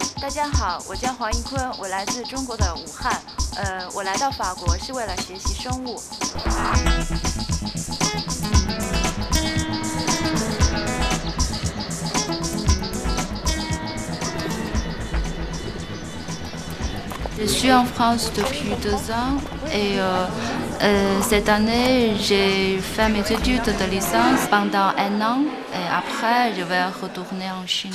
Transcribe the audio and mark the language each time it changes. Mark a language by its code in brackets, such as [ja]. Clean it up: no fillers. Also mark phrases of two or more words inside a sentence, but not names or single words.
[zh] 家好，我叫黄一坤，我来自中国的武汉。我来到法国是为了学习生物。 [fr] Je suis en France depuis 2 ans et cette année j'ai fait mes études de licence pendant 1 an et après je vais retourner en Chine.